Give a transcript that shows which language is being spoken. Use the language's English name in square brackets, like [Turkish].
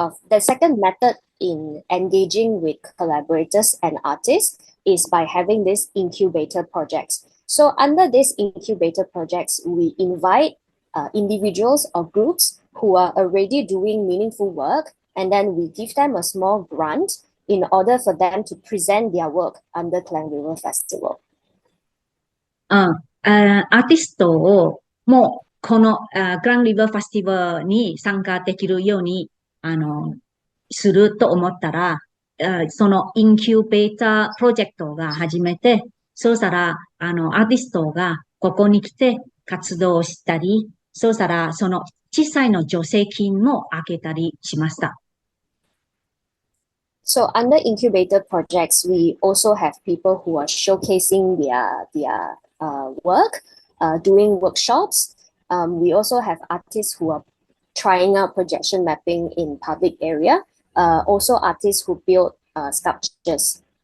[English] The second method in engaging with collaborators and artists is by having this incubator projects. So under these incubator projects, we invite individuals or groups who are already doing meaningful work, and then we give them a small grant in order for them to present their work under Klang River Festival. [Japanese] アーティストをもうこのクラングリバーフェスティバルに参加できるようにすると思ったら、そのインキュベータープロジェクトが始めて、そうしたらアーティストがここに来て活動したり、そうしたらその小さいの助成金も開けたりしました。 [English] So under incubator projects, we also have people who are showcasing their work, doing workshops. We also have artists who are trying out projection mapping in public area. Also artists who build sculptures.